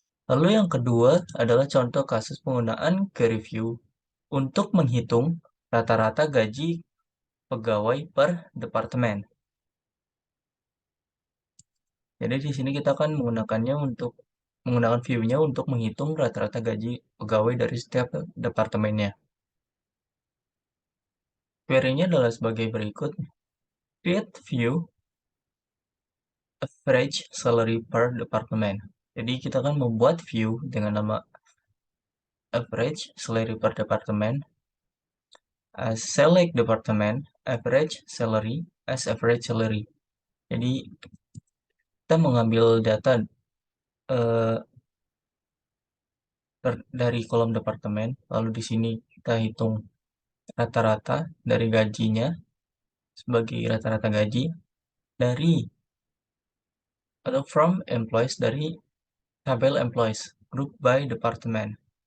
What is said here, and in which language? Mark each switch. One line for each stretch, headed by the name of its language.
Indonesian: Lalu yang kedua adalah contoh kasus penggunaan query view untuk menghitung rata-rata gaji pegawai per departemen. Jadi di sini kita akan menggunakannya untuk menggunakan view-nya untuk menghitung rata-rata gaji pegawai dari setiap departemennya. Query-nya adalah sebagai berikut.
English: Create view average salary per department.
Indonesian: Jadi kita akan membuat view dengan nama average salary per department.
English: Select department average salary as average salary.
Indonesian: Jadi kita mengambil data eh, dari kolom departemen, lalu di sini kita hitung rata-rata dari gajinya sebagai rata-rata gaji dari atau
English: from employees
Indonesian: dari tabel employees
English: group by department.